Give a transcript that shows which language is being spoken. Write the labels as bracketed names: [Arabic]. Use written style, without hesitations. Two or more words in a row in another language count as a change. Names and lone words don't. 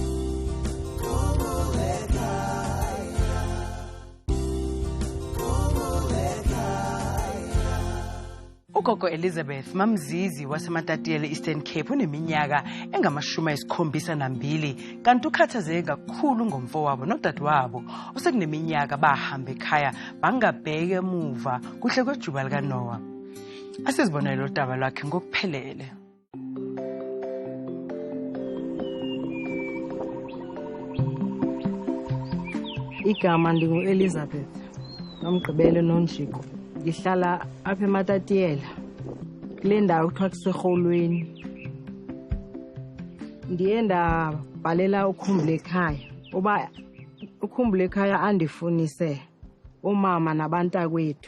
[Zulu] Ugogo Elizabeth Mamzizi waseMatatiyela Eastern Cape uneminyaka engama-72 kanti ukhathazeke kakhulu ngomfowabo nodadewabo osekuneminyaka bahamba ekhaya bangabheke emuva kuhle kwejuba likaNoah. Asizibonele udaba lwakhe ngokuphelele. [Xhosa] Igama ndingu-Elizabeth Nomgqibelo Nonjiko. Ngihlala apha eMatatiyela kule ndawo kuthiwa kuserholweni. Ndiye ndabhalela uKhumbulekaya uba uKhumbulekaya andifunise umama nabantakwethu.